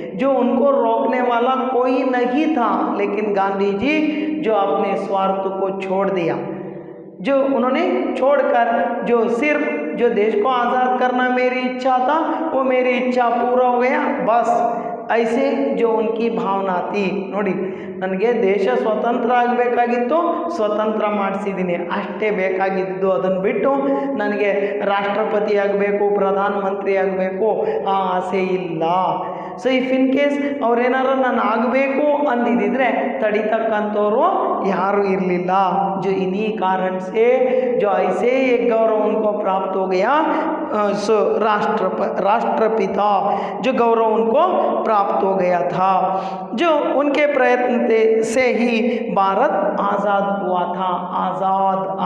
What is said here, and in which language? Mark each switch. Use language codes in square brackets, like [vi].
[hi] जो उनको रोकने वाला कोई नहीं था। लेकिन गांधी जी जो अपने स्वार्थ को छोड़ दिया, जो उन्होंने छोड़कर जो सिर्फ जो देश को आज़ाद करना मेरी इच्छा था, वो मेरी इच्छा पूरा हो गया, बस ऐसे जो उनकी भावना थी। [kn] नोड़ी, ನನಗೆ ದೇಶ ಸ್ವತಂತ್ರ ಆಗಬೇಕಾಗಿತ್ತು, ಸ್ವತಂತ್ರ ಮಾಡಿಸಿದ್ದೀನಿ, ಅಷ್ಟೇ ಬೇಕಾಗಿದ್ದು। ಅದನ್ನು ಬಿಟ್ಟು ನನಗೆ ರಾಷ್ಟ್ರಪತಿ ಆಗಬೇಕು, ಪ್ರಧಾನಮಂತ್ರಿ ಆಗಬೇಕು ಆ ಆಸೆ ಇಲ್ಲ। [en] so if in case [kn] ಅವ್ರೇನಾರು ನಾನು ಆಗಬೇಕು ಅಂದಿದ್ದರೆ ತಡಿತಕ್ಕಂಥವ್ರು ಯಾರೂ ಇರಲಿಲ್ಲ। [hi] जो इन्हीं कारण से जो ऐसे एक गौरव उनको प्राप्त हो गया, सो राष्ट्रपिता जो गौरव उनको प्राप्त हो गया था। जो उनके प्रयत्न से ही भारत आज़ाद हुआ था।